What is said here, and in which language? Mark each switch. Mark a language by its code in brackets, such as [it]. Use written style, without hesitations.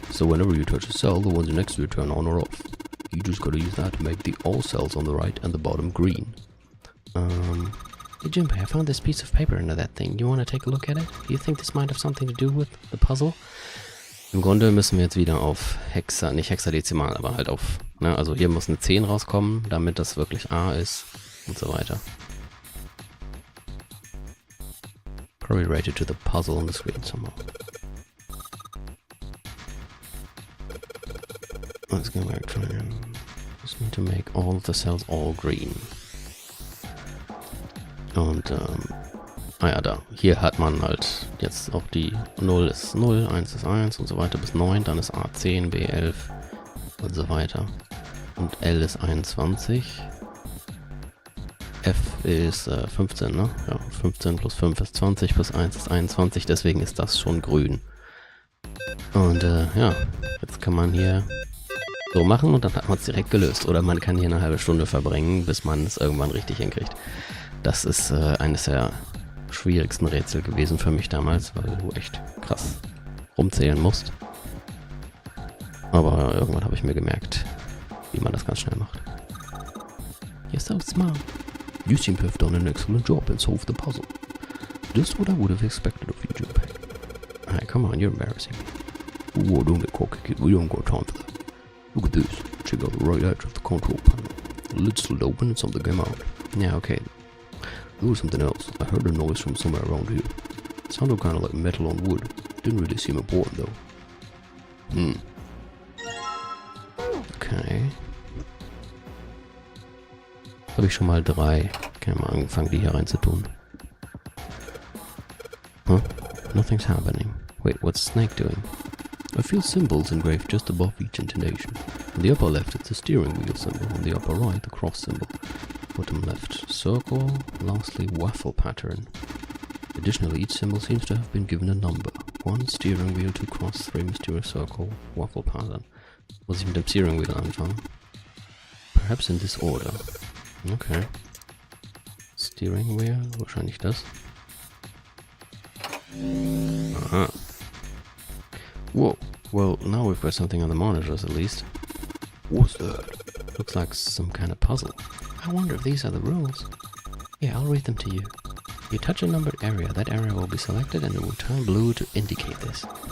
[en] So whenever you touch a cell, the ones next to it turn on or off. You just gotta use that to make the all cells on the right and the bottom green. Hey Jinbei, I found this piece of paper under that thing. You wanna take a look at it? Do you think this might have something to do with the puzzle? [de] Im Grunde müssen wir jetzt wieder auf nicht hexadezimal, aber halt auf, ne, also hier muss eine 10 rauskommen, damit das wirklich A ist und so weiter. [en] Probably related to the puzzle on the screen somehow. Let's go back to just need to make all of the cells all green. [de] Und, ja, da. Hier hat man halt jetzt auch die 0 ist 0, 1 ist 1 und so weiter bis 9, dann ist A 10, B 11 und so weiter. Und L ist 21. F ist 15, ne? Ja, 15 plus 5 ist 20, plus 1 ist 21, deswegen ist das schon grün. Und, ja, jetzt kann man hier so machen und dann hat man es direkt gelöst. Oder man kann hier eine halbe Stunde verbringen, bis man es irgendwann richtig hinkriegt. Das ist eines der schwierigsten Rätsel gewesen für mich damals, weil du echt krass rumzählen musst. Aber irgendwann habe ich mir gemerkt, wie man das ganz schnell macht. [en] You're so smart. You seem to have done an excellent job and solved the puzzle. Just what I would have expected of you, Jinbei. Hey, come on, you're embarrassing me. Oh, don't get cocky, kid. We don't got time for that. Look at this. Check out the right edge of the control panel. The lid slid open and something came out. Yeah, okay. There was something else. I heard a noise from somewhere around here. It sounded kind of like metal on wood. Didn't really seem important though. Okay. [de] Habe ich schon mal 3. Kann ich mal angefangen, die hier reinzutun. [en] Huh? Nothing's happening. Wait, what's Snake doing? I feel symbols engraved just above each intonation. On the upper left, it's the steering wheel symbol. On the upper right, the cross symbol. Bottom left, circle. Lastly, waffle pattern. Additionally, each symbol seems to have been given a number. 1 steering wheel, 2 cross, 3 mysterious circle, waffle pattern. [de] Muss ich mit dem Steering Wheel anfangen? [en] Perhaps in this order. [de] Okay. Steering Wheel, wahrscheinlich das. [en] Aha. Whoa. Well, now we've got something on the monitors at least. What's that? Looks like some kind of puzzle. I wonder if these are the rules. Yeah, I'll read them to you. You touch a numbered area, that area will be selected and it will turn blue to indicate this.